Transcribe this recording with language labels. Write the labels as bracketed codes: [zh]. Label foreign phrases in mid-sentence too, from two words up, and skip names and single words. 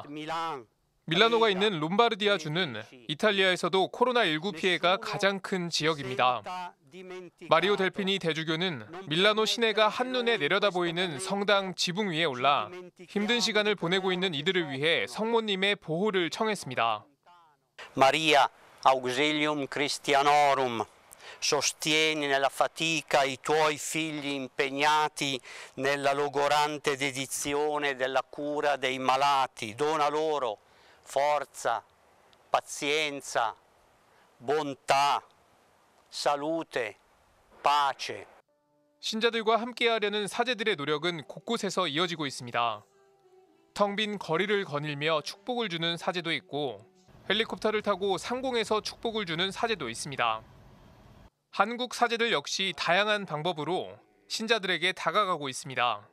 [ko] 밀라노가 있는 롬바르디아주는 이탈리아에서도 코로나19 피해가 가장 큰 지역입니다. 마리오 델피니 대주교는 밀라노 시내가 한눈에 내려다보이는 성당 지붕 위에 올라 힘든 시간을 보내고 있는 이들을 위해 성모님의 보호를 청했습니다. [la] Maria Auxilium Christianorum, [it] sostieni nella fatica i tuoi figli impegnati nella logorante dedizione della cura dei malati. Dona loro forza, pazienza, bontà, salute, pace. [ko] 신자들과 함께하려는 사제들의 노력은 곳곳에서 이어지고 있습니다. 텅 빈 거리를 거닐며 축복을 주는 사제도 있고 헬리콥터를 타고 상공에서 축복을 주는 사제도 있습니다. 한국 사제들 역시 다양한 방법으로 신자들에게 다가가고 있습니다.